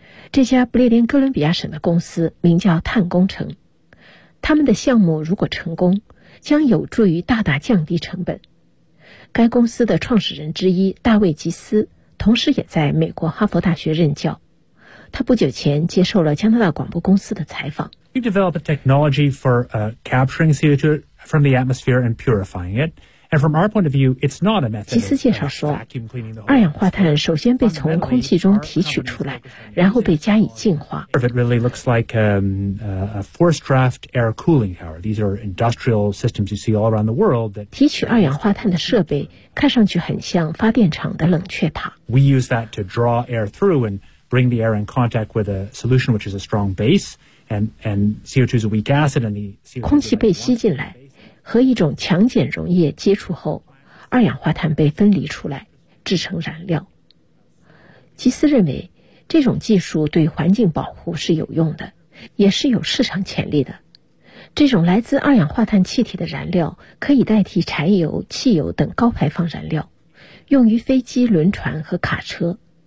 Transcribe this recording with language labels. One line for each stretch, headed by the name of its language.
Chinese: 这家不列颠哥伦比亚省的公司名叫碳工程，他们的项目如果成功，将有助于大大降低成本。该公司的创始人之一大卫吉斯同时也在美国哈佛大学任教，他不久前接受了加拿大广播公司的采访。
English: You develop a technology for capturing CO2 from the atmosphere and purifying it. And from our point of view, it's not a method.
Chinese: 吉斯介绍说，二氧化碳首先被从空气中提取出来，然后被加以净化。
English: It really looks like a forced draft air cooling tower. These are industrial systems you see all around the world that
Chinese: 提取二氧化碳的设备看上去很像发电厂的冷却塔。
English: We use that to draw air through and bring the air in contact with a solution which is a strong base, and CO2 is a weak acid, and the CO2
Chinese: 空气被吸进来。和一种强碱溶液接触后，二氧化碳被分离出来，制成燃料。吉斯认为，这种技术对环境保护是有用的，也是有市场潜力的。这种来自二氧化碳气体的燃料可以代替柴油、汽油等高排放燃料，用于飞机、轮船和卡车。